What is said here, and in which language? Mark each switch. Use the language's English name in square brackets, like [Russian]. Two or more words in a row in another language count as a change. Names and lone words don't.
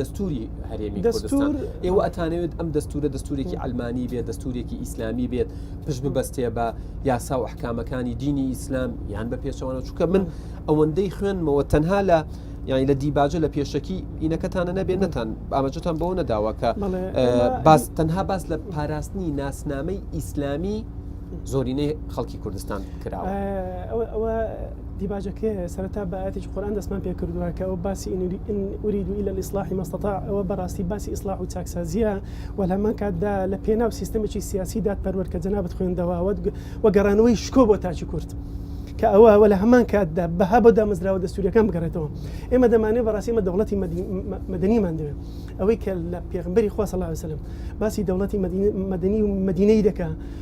[Central Kurdish] دەستوری هەرێمی کوردستان ئێوە ئەتانەوێت ئەم دەستورە دەستورێکی ئەلمانی بێت دەستورێکی ئیسلامی بێت پشت ببەستێ بە یاسا و ئەحکامەکانی دینی ئیسلام یان بە پێشەوانە چونکە من ئەوەندەی خوێنمەوە تەنها لە یانی لە دیباجە لە پێشەکی ئینەکەتانە نەبێت نەتان ئاماژەتان بەوە نەداوە کە تەنها باس لە پاراستنی ناسنامەی ئیسلامی زۆرینەی خەڵکی کوردستان کراوە ئەوە دیباجەکە سەرەتا بە ئاەتێکی قورئان دەستمان پێ کردووە کە ئەو باسی [Arabic] ئوریدو إلا الإصلاح ما استطاع [Central Kurdish] ئەوە بەڕاستی باسی ئیسلاح و چاکسازیە و لە هەمان کاتدا لە پێناو سیستەمێکی سیاسی دادپەروەر کە جەنابەت خوێندەوە وە گەڕانەوەی شکۆ بۆ تاچی کورد کە ئەوە لە هەمان کاتدا بەها بۆ دامەزراوە دەستوریەکان بگەڕێتەوە ئێمە دەمانێت بەڕاستی ئمە دەوڵەتی مەدەنیمان دەوێت ئەوەی کە لە پێغمبەری خوا [Arabic] صلی الله علیه و سلم [Central Kurdish] باسی دەوڵەتی مەدەنی و مەدینەی دەکا کە